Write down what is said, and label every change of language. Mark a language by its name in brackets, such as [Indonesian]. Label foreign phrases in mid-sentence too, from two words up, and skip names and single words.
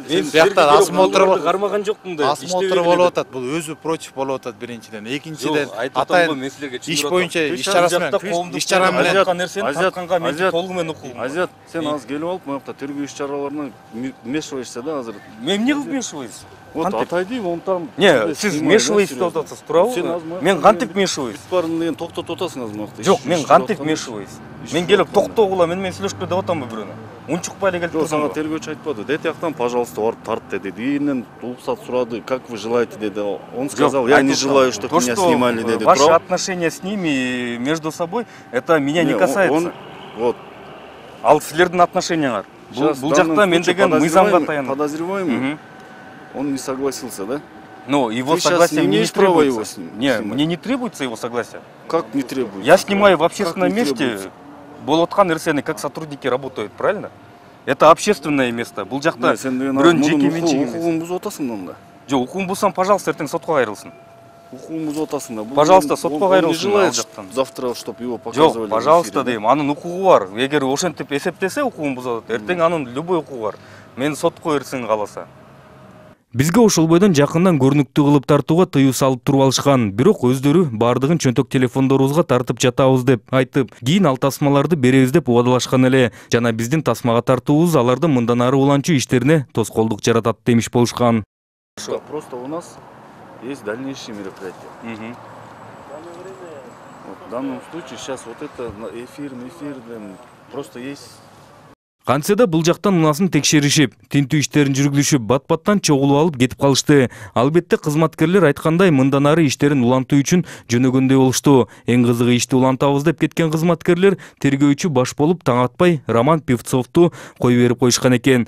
[Kyrgyz] Биякта осмотр кармаган жокмун да. Осмотр болуп атат. Бул өзү против болуп атат биринчиден. Экинчиден атайын иш боюнча иш чарасы менен иш чара менен айткан нерсени тартканга мен толугу менен укугум. Азиат, сен азыр келип алып, моякта тергөө иш чараларына вмешиваешься да азыр. Мен эмне кылып вмешиваюсь? [Russian] Вот атайды, вон там. Не, [Kyrgyz] сиз вмешиваетесь деп атасыз, туурабы? Мен кантип вмешиваюсь? Барын деген токтотуп атасың азыр моякта. Жок, мен кантип вмешиваюсь? Мен келип токтогула, мен сүйлөшкө деп атамбы бирөөнө? Унчукпай эле келип Жок, турсаң. сага тергөөчү айтпады. Дет жактан, пожалуйста, барып тарт деди. Ийинен рұқсат сурады. [Russian] Как вы желаете деди. Он сказал, я не желаю, чтобы меня снимали деди. Ваши отношения с ними между собой, это меня не касается. Вот. [Kyrgyz] Ал силердин отношенияңар. Бул жакта мен деген мыйзамга таянып. [Russian] Подозреваемый. Он не согласился, да? Ну, его Ты согласие мне не имеешь право его требуется. Не, мне не требуется его согласия. Как не требуется? Я снимаю в общественном месте. [Kyrgyz] Болоткан нерсени [Russian] как сотрудники работают, правильно? Это общественное место. [Kyrgyz] Бул жакта бирөөнүн жеке менчиги эмес. Укугун бузуп атасың анда. Жок, укугун бузсам, пожалуйста, эртең сотко кайрылсын. Укугун бузуп атасың да. Пожалуйста, сотко кайрылсын ал [Russian] желает [Kyrgyz] жактан. [Russian] завтра, чтобы его показывали. [Kyrgyz] Жок, пожалуйста дейм. Анын укугу бар. Эгер ошентип эсептесе укугун бузат, эртең анын любой укугу бар. Мен сотко берсин кааласа. Бизге ошол бойдон жакындан көрүнүктүү кылып тартууга тыюу салып туруп алышкан. Бирок өздөрү бардыгын чөнтөк телефондорубузга тартып жатабыз деп айтып, кийин ал тасмаларды беребиз деп убадалашкан эле. Жана биздин тасмага тартуубуз алардын мындан ары уланчу иштерине тоскоолдук жаратат демиш болушкан. [Russian] Просто у нас есть дальнейшие мероприятия. Вот В данном случае сейчас вот это эфир, просто есть. [Kyrgyz] Кантсе да бул жактан унасын текшеришип, тинтүү иштерин жүргүзүшүп, бат-баттан чогулуп алып кетип калышты. Албетте кызматкерлер айткандай мындан ары иштерин улантуу үчүн жөнөгөндөй болушту. Эң кызыгы ишти улантабыз деп кеткен кызматкерлер тергөөчү баш болуп таң атпай Роман Певцовду кое берип коюшкан экен.